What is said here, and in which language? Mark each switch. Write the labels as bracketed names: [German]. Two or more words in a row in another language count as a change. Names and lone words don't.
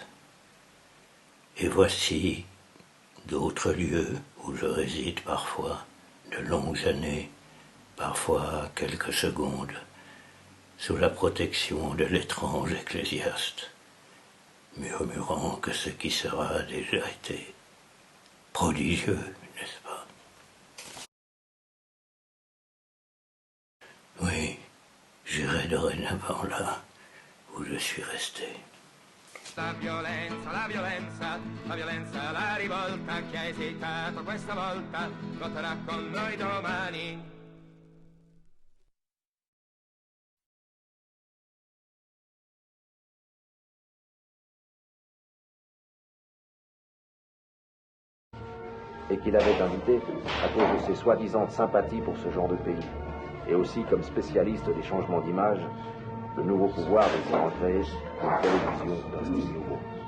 [French] Et voici d'autres lieux où je réside parfois de longues années, parfois quelques secondes, sous la protection de l'étrange ecclésiaste, murmurant que ce qui sera a déjà été prodigieux, n'est-ce pas? Oui, j'irai dorénavant là où je suis resté. [Italian] La violenza, la violenza, la violenza, la rivolta, chi ha esitato questa volta, voterà con noi domani. [French] Et qu'il avait invité à cause de ses soi-disant sympathies pour ce genre de pays, et aussi comme spécialiste des changements d'image, le nouveau pouvoir désirant créer une télévision d'un style nouveau.